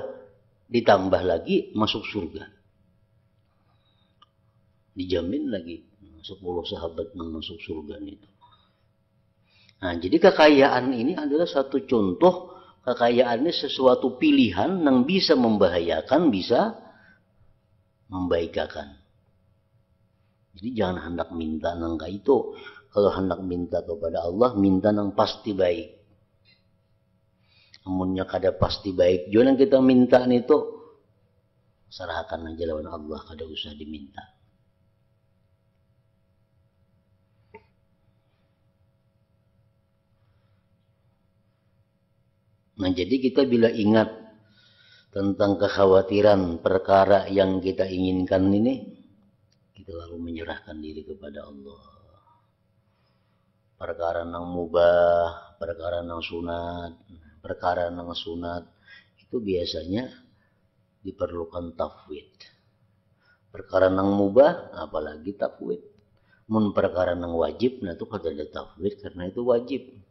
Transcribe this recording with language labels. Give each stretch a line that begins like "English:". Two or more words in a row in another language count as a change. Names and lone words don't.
Indonesian: Ditambah lagi masuk surga. Dijamin lagi 10 sahabat yang masuk surga itu. Jadi kekayaan ini adalah satu contoh. Kekayaan ini sesuatu pilihan yang bisa membahayakan, bisa membaikakan. Jadi jangan hendak minta nangka itu. Kalau hendak minta kepada Allah, minta nang pasti baik.
Banjar: Amunnya kada pasti baik, jangan kita minta itu, serahkan aja lawan Allah, kada usah diminta.
Indonesian: Jadi kita bila ingat tentang kekhawatiran perkara yang kita inginkan ini, kita lalu menyerahkan diri kepada Allah. Perkara nang mubah, perkara nang sunat, itu biasanya diperlukan tafwid. Perkara nang mubah, apalagi tafwid.
Banjar: Mun perkara nang wajib, itu kada ada tafwid karena itu wajib.